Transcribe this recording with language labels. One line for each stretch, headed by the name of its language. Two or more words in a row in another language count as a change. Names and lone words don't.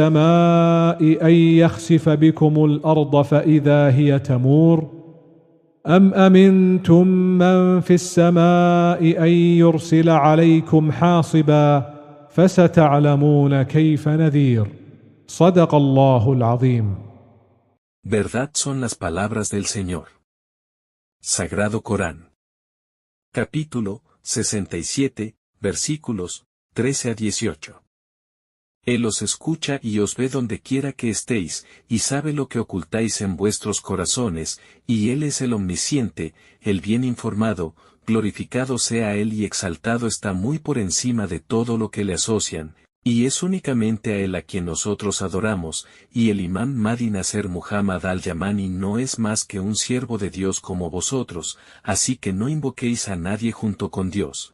Arabic: السماء أن يخسف بكم الأرض فإذا هي تمور أم أمنتم من في السماء أن يرسل عليكم حاصبا فستعلمون كيف نذير صدق الله العظيم.
Spanish: Verdad son las palabras del Señor. Sagrado Corán. Capítulo 67, versículos 13 a 18. Él os escucha y os ve donde quiera que estéis, y sabe lo que ocultáis en vuestros corazones, y Él es el omnisciente, el bien informado, glorificado sea Él y exaltado está muy por encima de todo lo que le asocian, y es únicamente a Él a quien nosotros adoramos, y el imán Mahdi Nasser Muhammad al-Yamani no es más que un siervo de Dios como vosotros, así que no invoquéis a nadie junto con Dios.